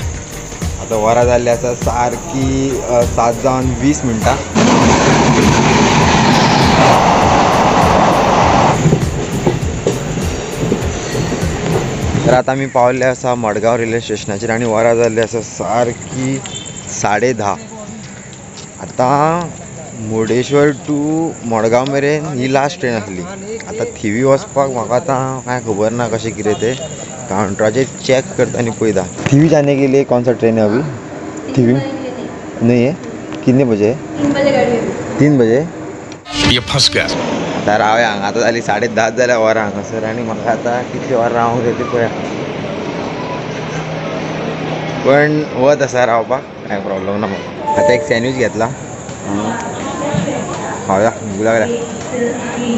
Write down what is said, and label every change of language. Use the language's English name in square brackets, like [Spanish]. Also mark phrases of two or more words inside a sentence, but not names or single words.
[Konkani] आतां वरां जाल्ली आसा सारकी 7:20 तर आता आमी पावल्ले आसा मडगांव रेल्वे स्टेशनाचेर आनी वरां जाल्ली आसा सारकी 10:30। आतां मुर्डेश्वर टू मडगांव मेरेन ही लास्ट ट्रेन आसली। आतां थिवी वचपाक म्हाका आतां कांय खबर ना कशें कितें तें, काउंटराचेर चॅक करता आनी पळयता। [Hindi] थिवी जाने के लिए कौन सा ट्रेन है अभी? थिवी नहीं है। कितने बजे? 3 बजे। ये फंस गया। [Konkani] आतां रावया हांगा, आतां जाली 10:30 जाल्या वरां हांगासर आनी म्हाका आतां कितली वरां रावंक जाय तें पळया। पण वत आसा रावपाक, कांय प्रॉब्लेम ना म्हाका। आतां एक सँडवीच घेतला, खावया भूक लागल्या।